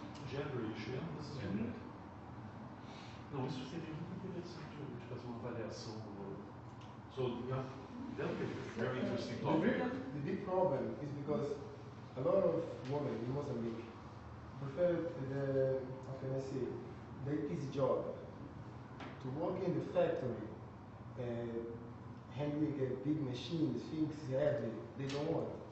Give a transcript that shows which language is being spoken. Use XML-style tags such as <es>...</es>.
<en>Gender issue, this is unique.</en> <pt>Não, isso seria muito interessante de fazer uma avaliação.</pt> <en>So, yeah, that would be a very interesting topic. The big problem is because a lot of women in Mozambique prefer how can I say, the easy job. To work in the factory, handling big machines, things heavy, they don't want.</en>